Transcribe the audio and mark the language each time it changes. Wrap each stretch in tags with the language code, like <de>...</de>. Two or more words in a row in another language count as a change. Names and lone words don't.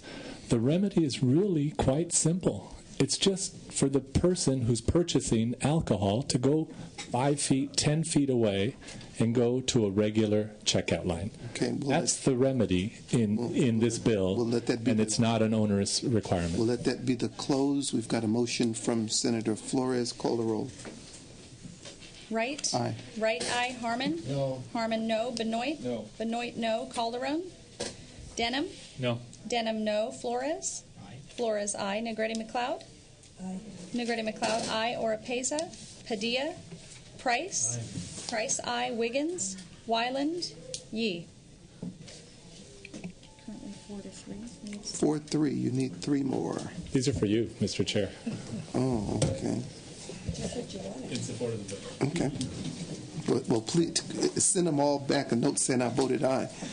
<en>The remedy is really quite simple. It's just for the person who's purchasing alcohol to go 5 feet, 10 feet away and go to a regular checkout line. Okay, that's the remedy in this bill, and it's not an onerous requirement. We'll let that be the close. We've got a motion from Senator Flores. Call the roll. Wright? Aye. Wright, aye. Harmon? No. Harmon, no. Benoit? No. Benoit, no. Calderon? Denham? No. Denham, no. Flores? Aye. Flores, aye. Negrete McLeod? Aye. Negrete McLeod, aye. Orapeza? Padilla? Price? Aye. Price, aye. Wiggins? Wyland? Yee. Currently 4-3. 4-3. You need 3 more. These are for you, Mr. Chair. Oh, okay. In support of the bill. Okay. Well, please send them all back a note saying I voted aye.</en>